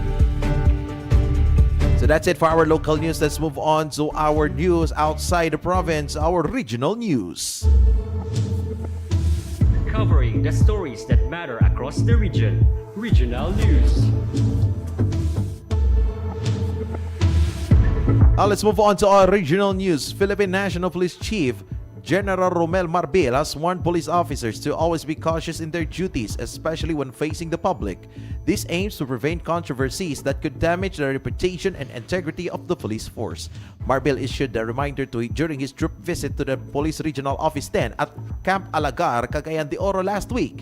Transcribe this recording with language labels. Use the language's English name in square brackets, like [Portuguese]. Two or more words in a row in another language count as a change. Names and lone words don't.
[English] So that's it for our local news. Let's move on to our news outside the province, our regional news. Covering the stories that matter across the region. Regional News. Now let's move on to our regional news. Philippine National Police Chief General Romel Marbil has warned police officers to always be cautious in their duties, especially when facing the public. This aims to prevent controversies that could damage the reputation and integrity of the police force. Marbil issued a reminder during his troop visit to the Police Regional Office 10 at Camp Alagar, Cagayan de Oro last week.